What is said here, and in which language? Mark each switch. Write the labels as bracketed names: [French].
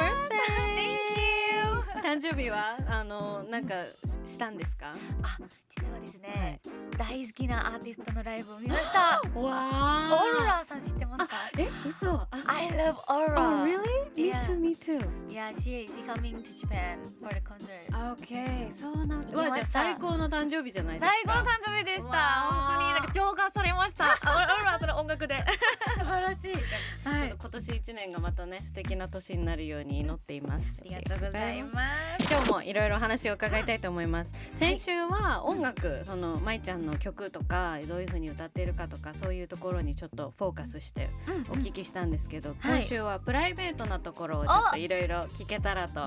[Japanese] ありがとうございます。 [English] Happy birthday Thank you [Japanese] 誕生日はなんかしたんですか？あ、実はですね、大好きなアーティストのライブを見ました。わー、オーロラさん知ってますか？嘘。 [English] I love Aurora. Oh really? Me too, me too. Yeah, she coming to Japan for the concert. [Japanese] Okay, そうなんです。行きましたじゃあ最高の誕生日じゃないですか。最高の誕生日でした。わー本当になんか浄化されました。オーロラとの音楽で。素晴らしい。はい今年1年がまたね素敵な年になるように祈っています。ありがとうございます。今日もいろいろ話を伺いたいと思います。先週は音楽、そのまいちゃんの曲とかどういう風に歌っているかとかそういうところにちょっとフォーカスしてお聞きしたんですけど、今週はプライベートなところをちょっといろいろ聞けたらと